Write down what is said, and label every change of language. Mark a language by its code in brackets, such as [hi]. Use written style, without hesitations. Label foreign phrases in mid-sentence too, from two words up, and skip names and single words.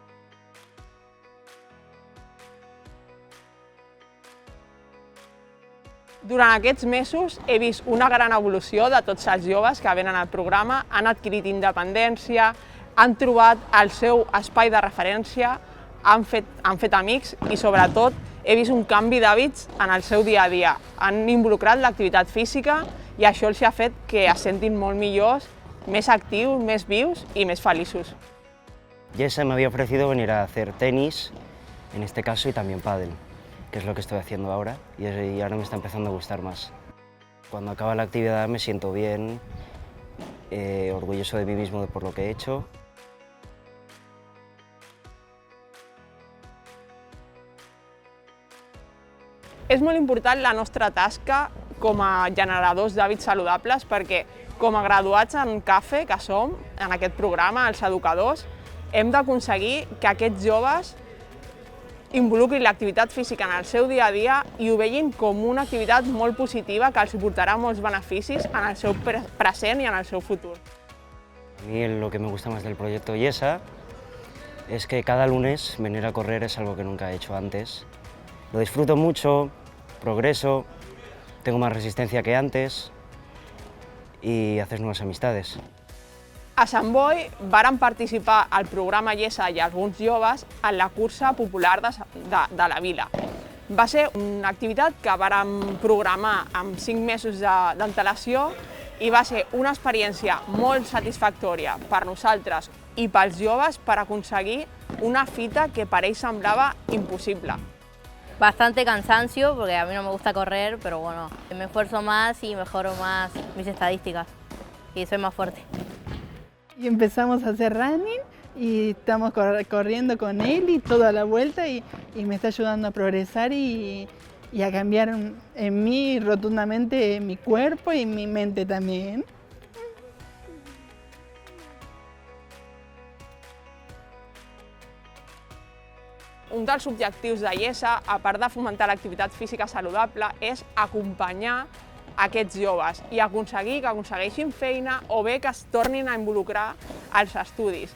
[ca] Durant aquests mesos he vist una gran evolució de tots els joves que venen al programa, han adquirit independència, han trobat el seu espai de referència, han fet amics i sobretot he vist un canvi d'hàbits en el seu dia a dia. Han involucrat l'activitat física i això els ha fet que es sentin molt millors, més actius, més vius i més feliços. [es] Yesa me había ofrecido venir a hacer tenis, en este caso, y también pádel, que es lo que estoy haciendo ahora, y ahora me está empezando a gustar más. Cuando acaba la actividad me siento bien, orgulloso de mí mismo por lo que he hecho. [ca] És molt important la nostra tasca com a generadors d'hàbits saludables perquè com a graduats en CAFE, que som, en aquest programa, els educadors, hem d'aconseguir que aquests joves involucrin l'activitat física en el seu dia a dia i ho vegin com una activitat molt positiva que els portarà molts beneficis en el seu present i en el seu futur. [es] A mí lo que me gusta más del proyecto Yesa es que cada lunes venir a correr es algo que nunca he hecho antes. Lo disfruto mucho, progreso, tengo más resistencia que antes y haces nuevas amistades. [ca] A Sant Boi varen participar al programa Yesa i alguns joves en la cursa popular de la vila. Va ser una activitat que vàrem programar amb 5 mesos d'antelació i va ser una experiència molt satisfactòria per nosaltres i pels joves per aconseguir una fita que per ells semblava impossible. [es] Bastante cansancio, porque a mí no me gusta correr, pero bueno, me esfuerzo más y mejoro más mis estadísticas y soy más fuerte. Y empezamos a hacer running y estamos corriendo con él y toda la vuelta y me está ayudando a progresar y a cambiar en mí rotundamente mi cuerpo y mi mente también. [ca] Un dels objectius de Yesa, a part de fomentar l'activitat física saludable, és acompanyar aquests joves i aconseguir que aconsegueixin feina o bé que es tornin a involucrar als estudis.